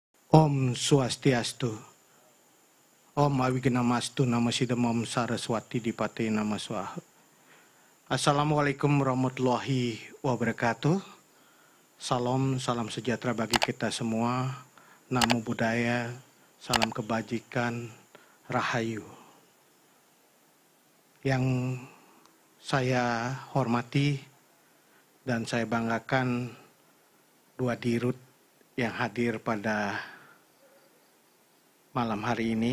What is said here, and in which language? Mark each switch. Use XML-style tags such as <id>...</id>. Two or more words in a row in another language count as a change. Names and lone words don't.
<sa>Om Swastiastu. Om Awignamastu Namasidam Om Saraswati Dipate Nama Swaha.</sa> <ar>السلام عليكم ورحمة الله وبركاته.</ar> <id>Salam sejahtera bagi kita semua.</id> <pi>Namo Buddhaya,</pi> <id>salam kebajikan, rahayu. Yang saya hormati dan saya banggakan dua dirut yang hadir pada malam hari ini.</id>